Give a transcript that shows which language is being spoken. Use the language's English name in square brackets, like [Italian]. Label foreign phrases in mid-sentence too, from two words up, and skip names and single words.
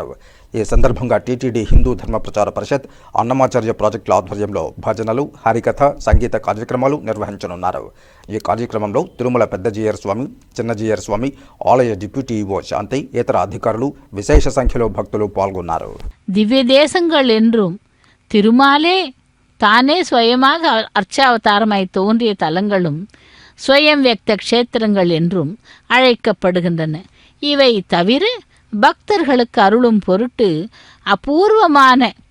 [Telugu] ఈ సందర్భంగా టీటీడీ హిందూ ధర్మ ప్రచార పరిషత్ అన్నమాచార్య ప్రాజెక్టుల ఆధ్వర్యంలో భజనలు, హరికథ, సంగీత కార్యక్రమాలు నిర్వహించనున్నారు. ఈ కార్యక్రమంలో తిరుమల పెద్ద జీయర్ స్వామి, చిన్న జీయర్ స్వామి, ఆలయ [English] deputy EO [Telugu] శాంతి, ఇతర అధికారులు విశేష సంఖ్యలో భక్తులు పాల్గొన్నారు. [Tamil] திவ்ய தேசங்கள் என்றும் திருமாலே தானே சுயமாக அர்ச்சாவதாரமாய் தோன்றிய தலங்களும் ஸ்வயம் வியக்த க்ஷேத்திரங்கள் என்றும் அழைக்கப்படுகின்றன. இவை தவிர பக்தர்களுக்கு அருளும் பொருட்டு அபூர்வமான